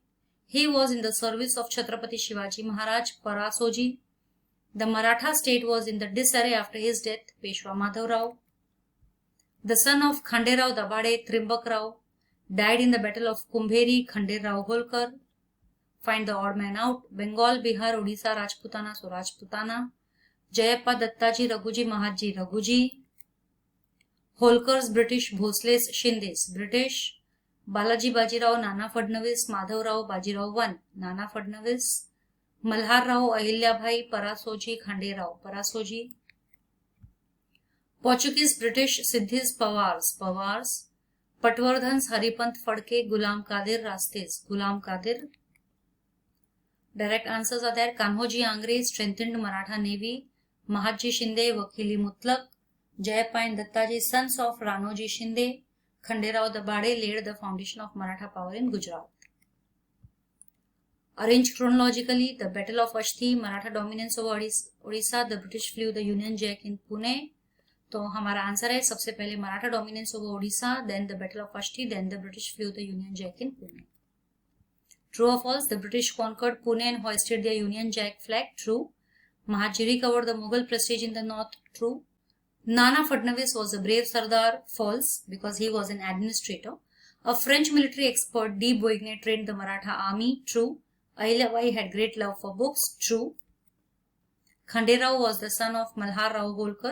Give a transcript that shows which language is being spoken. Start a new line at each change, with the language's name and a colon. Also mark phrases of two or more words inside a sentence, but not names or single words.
English: He was in the service of Chhatrapati Shivaji Maharaj, Parasoji. The Maratha state was in the disarray after his death, Peshwa Madhav Rao. The son of Khanderao Dabade, Trimbak Rao, died in the battle of Kumbheri, Khanderao Holkar. Find the odd man out. Bengal, Bihar, Odisha, Rajputana, so Rajputana. Jayappa Dattaji, Raghuji, Mahatji, Raghuji. Holkars, British. Bhosles, Shindes, British. Balaji Bajirao, Nana Fadnavis, Madhav Rao, Bajirao I, Nana Fadnavis. Malhar Rao, Ahilyabai, Parasoji, Khanderao, Parasoji. Portuguese, British, Siddhis, Pawars. Patvardhans, Haripant Fadke, Gulam Qadir, Rastes, Gulam Qadir. Direct answers are there. Kanhoji Angre strengthened Maratha navy. Mahatji Shinde, Wakili Mutlaq. Jayappa and Dattaji, sons of Ranoji Shinde. Khanderao Dabade laid the foundation of Maratha power in Gujarat. Arranged chronologically, the Battle of Ashti, Maratha dominance over Odisha, the British flew the Union Jack in Pune.
Hindi: तो हमारा आंसर है सबसे पहले
English: Maratha dominance over Odisha, then the Battle of Ashti, then the British flew the Union Jack in Pune. True और false? The British conquered Pune and hoisted the Union Jack flag. True. Mahaji recovered the Mughal prestige in the North. True. Nana Fadnavis was a brave Sardar. False, because he was an administrator. A French military expert, D. Boigny, trained the Maratha army. True. Ahilya Bai had great love for books. True. Khanderao was the son of Malhar Rao Holkar.